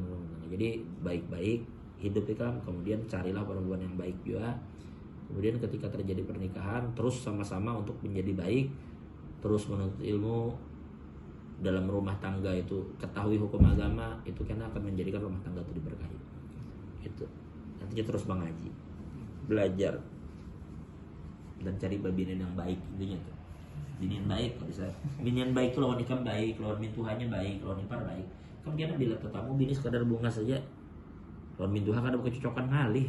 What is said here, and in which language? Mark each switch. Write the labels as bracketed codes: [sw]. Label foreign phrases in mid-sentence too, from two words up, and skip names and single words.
[id] Jadi baik-baik hidup ikam, kemudian carilah perempuan yang baik juga. Kemudian ketika terjadi pernikahan, terus sama-sama untuk menjadi baik, terus menuntut ilmu dalam rumah tangga itu, ketahui hukum agama itu karena akan menjadikan rumah tangga itu diberkahi. Itu nantinya terus mengaji, belajar dan cari binian yang baik, intinya tuh. [bjn] Binian baik kalau bisa. Binian baik itu lawan ikam baik, lawan mintuhannya baik, lawan ipar baik. Kemudian bila tetamu bini sekadar bunga saja, lawan mintuha kan ada kecocokan ngalih.